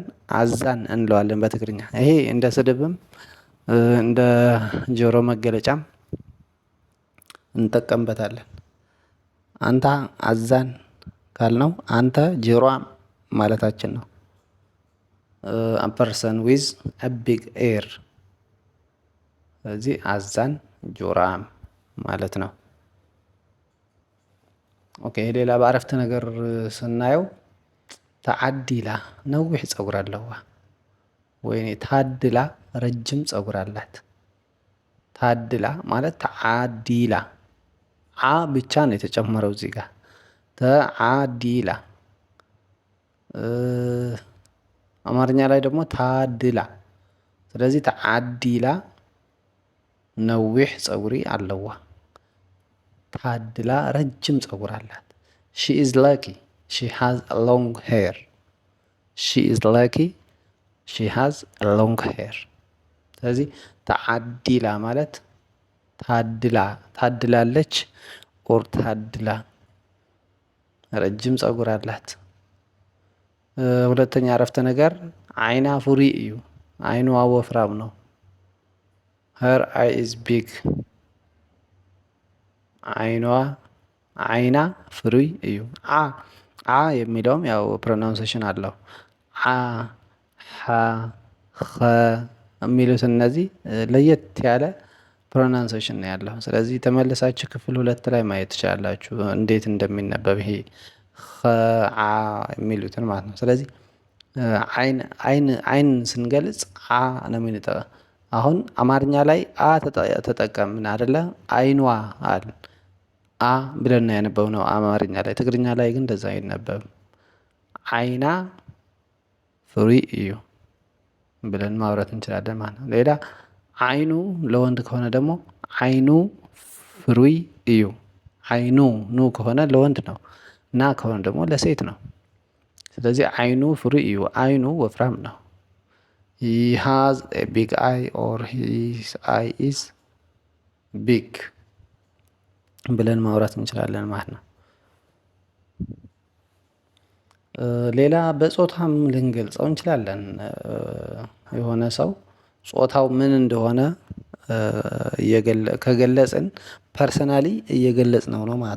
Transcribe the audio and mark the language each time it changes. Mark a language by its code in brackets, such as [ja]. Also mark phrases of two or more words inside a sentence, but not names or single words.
[am] አዛን እንለዋለን በትግርኛ። ይሄ እንደ ስድብም እንደ ጆሮ መገለጫም እንጠቀምበታለን። አንተ አዛን ካልነው አንተ ጆሮአም ማለታችን ነው። [en] a person with a big ear። [am] ስለዚህ አዛን ጆሮአም ማለት ነው። ኦኬ ሌላ በአረፍተ ነገር ስናየው [ti] ተዓዲላ ነዊሕ ፀጉር ኣለዋ። [am] ወይኔ ታድላ ረጅም ፀጉር አላት። ታድላ ማለት ተዓዲላ ዓ ብቻ ነው የተጨመረው እዚህ ጋር ተዓዲላ። አማርኛ ላይ ደግሞ ታድላ። ስለዚህ [ti] ተዓዲላ ነዊሕ ፀጉሪ ኣለዋ። [am] ታድላ ረጅም ፀጉር አላት። [en] she is lucky she has long hair። she is lucky she has long hair። [am] ስለዚህ ተዓዲላ ማለት ታድላ ታድላለች ኦር ታድላ ረጅም ፀጉር አላት። ሁለተኛ አረፍተ ነገር [ti] ዓይና ፍሩይ እዩ። [am] ዓይኗ ወፍራም ነው። [en] her eye is big። [am] ዓይና [ti] ፍሩይ እዩ። [am] አ የሚለውም ያው ፕሮናውንሴሽን አለው። አ ሐ ኸ የሚሉት እነዚህ ለየት ያለ ፕሮናንሴሽን ነው ያለው። ስለዚህ ተመልሳችሁ ክፍል 2 ላይ ማየት ትችላላችሁ እንዴት እንደሚነበብ ይሄ ኸ የሚሉትን ማለት ነው። ስለዚህ አይን ስንገልጽ አ ነው የምንጠቀመው። አሁን አማርኛ ላይ አ ተጠቀምን አይደለ? አይኗ አልን አ ብለን ነው ያነበብነው አማርኛ ላይ። ትግርኛ ላይ ግን እንደዛ አይነበብም። [ti] ዓይና ፍሩይ [am] እዩ ብለን ማውራት እንችላለን ማለት ነው። ሌላ ዓይኑ ለወንድ ከሆነ ደግሞ [ti] ዓይኑ ፍሩይ እዩ። [am] ዓይኑ ኑ ከሆነ ለወንድ ነው። ና ከሆነ ደግሞ ለሴት ነው። ስለዚህ [ti] ዓይኑ ፍሩይ እዩ [am] ዓይኑ ወፍራም ነው። [en] he has a big eye or his eye is big [am] ብለን ማውራት እንችላለን ማለት ነው። ሌላ በጾታም ልንገልጸው እንችላለን። የሆነ ሰው ጾታው ምን እንደሆነ ከገለጽን ፐርሰናሊ እየገለጽነው ነው ማለት